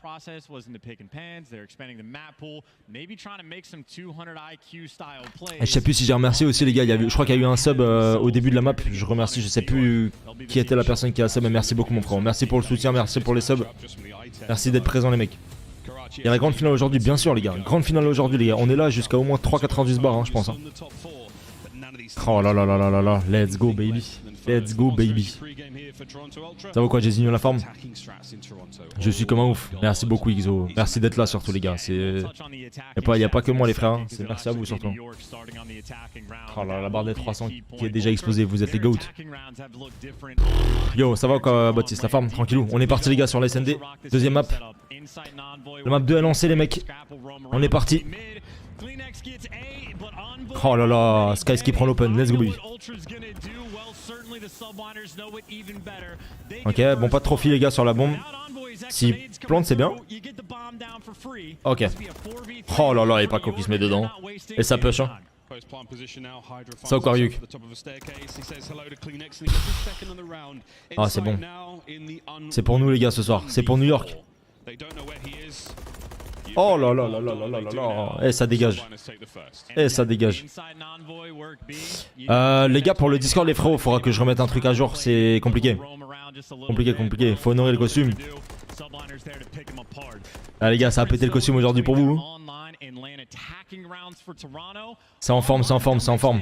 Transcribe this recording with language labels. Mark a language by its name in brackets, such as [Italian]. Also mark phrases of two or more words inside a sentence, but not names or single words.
[French] Et je sais plus si j'ai remercié aussi, les gars. Je crois qu'il y a eu un sub au début de la map. Je remercie, je sais plus qui était la personne qui a sub, mais merci beaucoup, mon frère. Merci pour le soutien, merci pour les subs. Merci d'être présents, les mecs. Il y a la grande finale aujourd'hui, bien sûr les gars. Grande finale aujourd'hui les gars. On est là jusqu'à au moins 3,90 bars, hein, je pense. Hein. Oh là là là là là là. [English] Let's go baby. Let's go baby. [French] Ça vaut quoi, Jésus la forme? Je suis comme un ouf. Merci beaucoup XO. Merci d'être là surtout les gars. Il n'y a pas que moi les frères. Hein. Merci à vous surtout. Oh là, la barre des 300 qui est déjà explosée. Vous êtes les goats. Yo, ça va quoi Baptiste? La forme? Tranquillou. On est parti les gars sur la SND. Deuxième map. La map 2 est lancée les mecs. On est parti. Oh là là, Sky qui prend l'open, [English] let's go baby. [French] Ok, bon pas de trophy les gars sur la bombe. Si plante c'est bien. Ok. Oh là là, il est pas con qui se met dedans. Et ça push hein. Ça encore Yuk. Ah c'est bon. C'est pour nous les gars ce soir, c'est pour New York. Oh là là là là là là là là. Eh ça dégage. Eh ça dégage. Les gars pour le Discord les frérots, faudra que je remette un truc à jour, c'est compliqué. Compliqué, faut honorer le costume. Ah les gars ça a pété le costume aujourd'hui pour vous. C'est en forme, c'est en forme, c'est en forme.